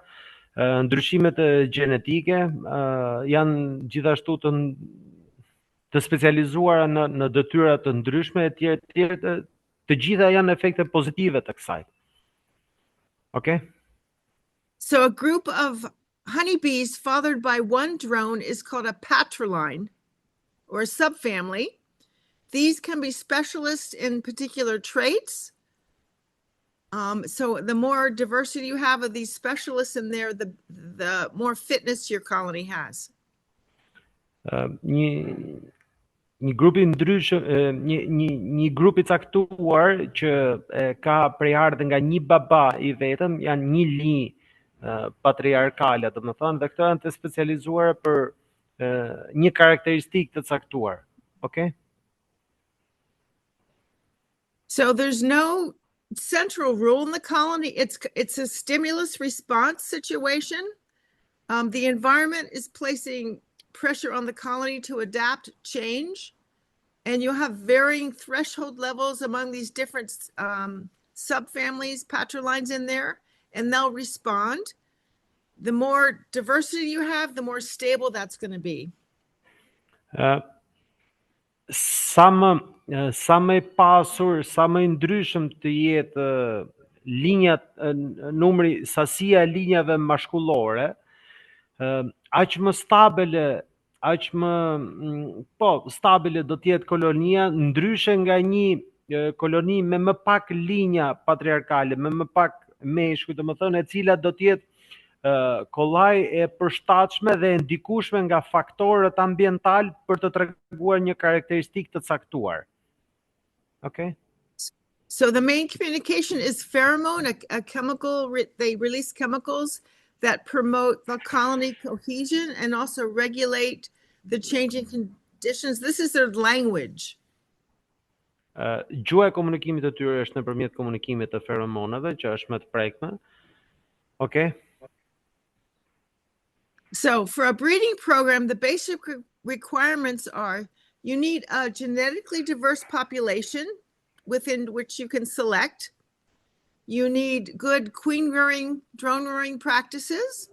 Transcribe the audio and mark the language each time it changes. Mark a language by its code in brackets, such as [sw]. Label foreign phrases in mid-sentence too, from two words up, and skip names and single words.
[sq] Ndryshimet gjenetike janë gjithashtu të specializuara në detyra të ndryshme etj. Të gjitha janë efekte pozitive të kësaj. [en] Okay? So a group of honeybees fathered by one drone is called a patriline or a subfamily. These can be specialists in particular traits. So the more diversity you have of these specialists in there, the more fitness your colony has. [sq] Një grup I ndryshëm, një grup I caktuar që ka prej ardhe nga një baba I vetëm, janë një linjë patriarkale, domethënë, dhe këto janë të specializuar për një karakteristikë të caktuar. [en] Okay? So there's no central rule in the colony. It's a stimulus response situation. The environment is placing pressure on the colony to adapt change, and you'll have varying threshold levels among these different subfamilies, patrilines in there, and they'll respond. The more diversity you have, the more stable that's going to be. [sq] Sa më I pasur, sa më I ndryshëm të jetë linjat, numri, sasia e linjave mashkullore, aq më stabile, stabile do të jetë kolonia, ndryshe nga një koloni me më pak linja patriarkale, me më pak meshkuj, domethënë, e cila do të jetë kollaj e përshtatshme dhe e ndikueshme nga faktorët ambiental për të treguar një karakteristikë të caktuar. Okay? [en] So the main communication is pheromone, a chemical, they release chemicals that promote the colony cohesion and also regulate the changing conditions. This is their language. [sq] Gjuha e komunikimit të tyre është nëpërmjet komunikimit të feromonave, që është më të prekme. [en] Okay? So for a breeding program, the basic requirements are you need a genetically diverse population within which you can select. You need good queen rearing, drone rearing practices.